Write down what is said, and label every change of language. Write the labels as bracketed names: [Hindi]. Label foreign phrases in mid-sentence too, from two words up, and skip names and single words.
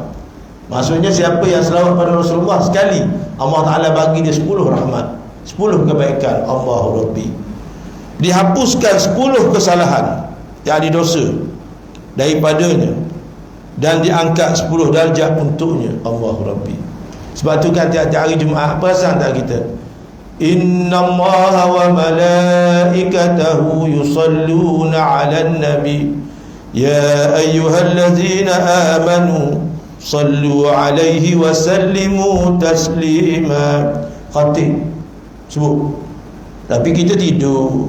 [Malay] Maksudnya siapa yang selawat pada Rasulullah sekali, Allah Ta'ala bagi dia 10 rahmat, 10 kebaikan. [Arabic] الله ربي. [Malay] Dihapuskan 10 kesalahan, yakni dosa daripadanya, dan diangkat 10 darjat untuknya. [Arabic] الله ربي. [Malay] Sebab tu kan tiap-tiap hari Jumaat, perasan tak kita [Arabic] إن الله وملائكته يصلون على النبي يا أيها الذين آمنوا صلوا عليه وسلموا تسليما. [Malay] Khatib sebut, tapi kita tidur.